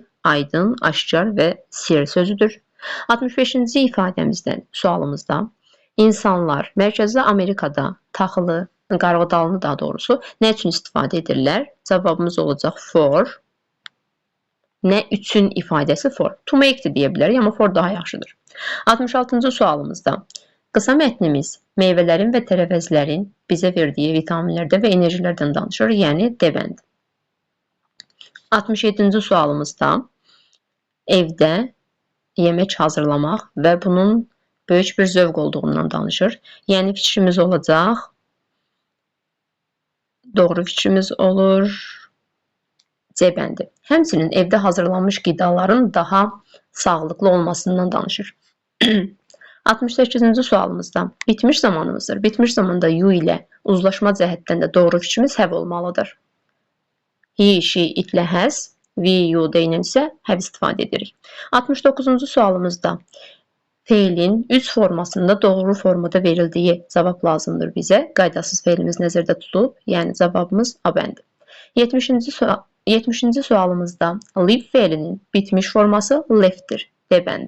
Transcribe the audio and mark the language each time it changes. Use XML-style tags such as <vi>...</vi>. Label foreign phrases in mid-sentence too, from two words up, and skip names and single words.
<az>Aydın, aşkar və sir sözüdür. 65-ci ifadəmizdən sualımızda insanlar Mərkəzi Amerikada taxılı, qarğıdalını daha doğrusu nə üçün istifadə edirlər? Cavabımız olacaq for. Nə üçün ifadəsi for.</az> <en>To make</en> <az>de deyə bilərik, amma for daha yaxşıdır. 66-cı sualımızda qısa mətnimiz meyvələrin və tərəvəzlərin bizə verdiyi vitaminlərdə və enerjilərdən danışır, yəni D bəndi. 67-ci sualımızda evdə yemək hazırlamaq və bunun böyük bir zövq olduğundan danışır. Yəni fikrimiz olacaq. Doğru fikrimiz olur C bəndi. Həmçinin evdə hazırlanmış qidaların daha sağlıqlı olmasından danışır. 68-ci sualımızda bitmiş zamanımızdır. Bitmiş zamanda you ilə uzlaşma cəhətdən də doğru fikrimiz have olmalıdır.</az> <en>He, she, itlə has, we, you</en> <az>deyilən isə have istifadə edirik. 69-cu sualımızda feilin 3 formasında doğru formada verildiyi cavab lazımdır bizə. Qaydasız feilimiz nəzərdə tutulub, yəni cavabımız A bəndi. 70-ci sualımızda live feilinin bitmiş forması leftdir, D bəndi.</az>